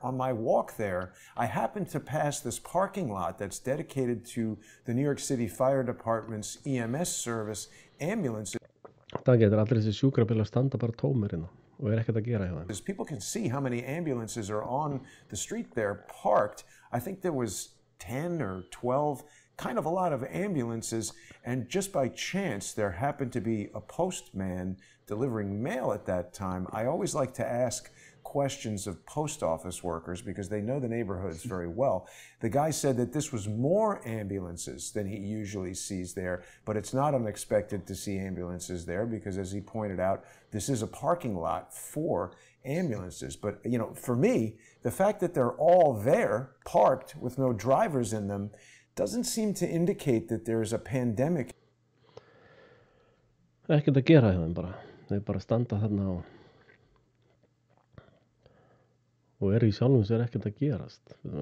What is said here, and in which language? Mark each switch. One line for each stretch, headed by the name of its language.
English: On my walk there, I happened to pass this parking lot that's dedicated to the New York City Fire Department's EMS service, ambulances.
Icelandic: Það getur allir þessi sjúkrabílar standa bara tómir hérna og ekkert að gera hjá þeim.
English: As people can see how many ambulances are on the street there parked. I think there was 10 or 12, kind of a lot of ambulances, and just by chance there happened to be a postman delivering mail at that time. I always like to ask questions of post office workers because they know the neighborhoods very well. The guy said that this was more ambulances than he usually sees there, but it's not unexpected to see ambulances there because, as he pointed out, this is a parking lot for ambulances. But, you know, for me, the fact that they're all there, parked with no drivers in them, doesn't seem to indicate that there's a pandemic.
Icelandic: Ekkert að gera hjá þeim bara. Þeir bara standa þarna og eru í sjálfum sér ekkert að gerast.